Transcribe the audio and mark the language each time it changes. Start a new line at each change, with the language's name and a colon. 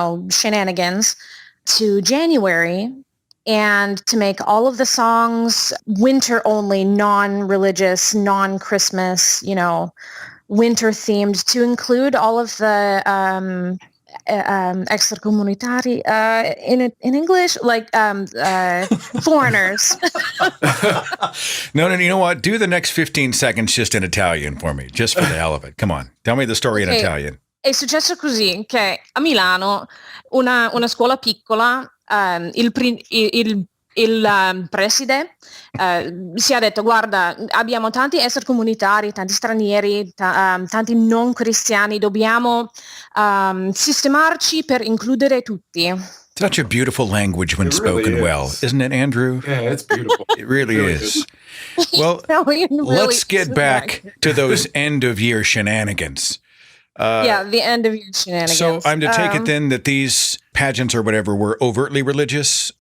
English: shenanigans to January, and to make all of the songs winter only, non-religious, non-Christmas, winter themed, to include all of the extracomunitari in English, like foreigners. No, you know what? Do the next 15 seconds just in Italian for me, just for the hell of it. Come on, tell me the story in Italian.
Italian: È successo così che a Milano una scuola piccola, il preside si è detto: guarda, abbiamo tanti extracomunitari, tanti stranieri, tanti non cristiani, dobbiamo sistemarci per includere tutti.
English: Such a beautiful language when spoken well, isn't it, Andrew? Yeah, it's beautiful. It really is. Well, let's get back to those end-of-year shenanigans. The end-of-year shenanigans. So I'm to take it then that these pageants or whatever were overtly religious?